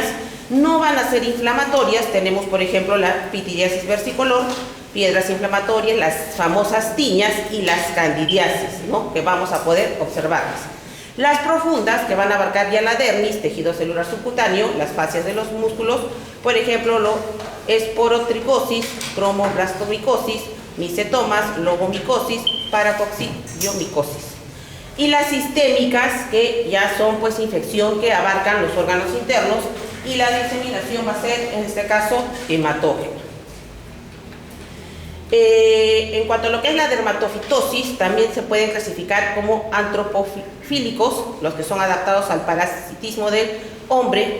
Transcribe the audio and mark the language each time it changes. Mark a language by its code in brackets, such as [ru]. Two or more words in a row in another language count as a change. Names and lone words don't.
[es] No van a ser inflamatorias. Tenemos, por ejemplo, la pityriasis versicolor, piedras inflamatorias, las famosas tiñas y las candidiasis, ¿no? Que vamos a poder observarlas. Las profundas, que van a abarcar ya la dermis, tejido celular subcutáneo, las fascias de los músculos, por ejemplo, esporotricosis, cromoblastomicosis, micetomas, lobomicosis, paracoxidiomicosis. Y las sistémicas, que ya son pues infección que abarcan los órganos internos, y la diseminación va a ser, en este caso, hematógena. En cuanto a lo que es la dermatofitosis, también se pueden clasificar como antropofílicos, los que son adaptados al parasitismo del hombre.